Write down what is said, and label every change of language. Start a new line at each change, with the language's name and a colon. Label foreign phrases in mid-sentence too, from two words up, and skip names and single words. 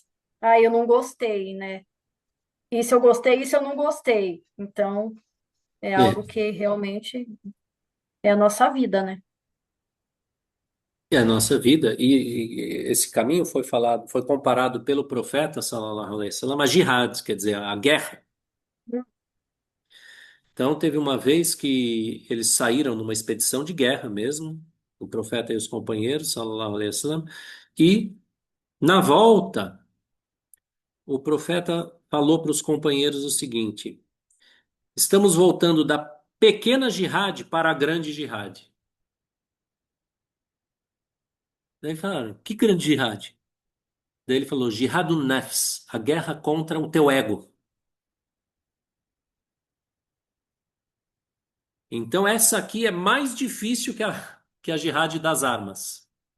Portuguese: Eu não gostei, né? Isso eu gostei, isso eu não gostei. Então, é É, algo que realmente é a nossa vida, né? é a nossa vida e esse caminho foi comparado pelo profeta
Arabic: صلى الله عليه وسلم
Portuguese: a jihad, quer dizer, a guerra. Então teve uma vez que eles saíram numa expedição de guerra mesmo, o profeta e os companheiros
Arabic: صلى الله عليه وسلم,
Portuguese: e na volta o profeta falou para os companheiros o seguinte: estamos voltando da pequena jihad para a grande jihad. Daí falaram, que grande jihad? Daí ele falou,
Arabic: جهاد النفس,
Portuguese: a guerra contra o teu ego. Então essa aqui é mais difícil que a jihad das armas.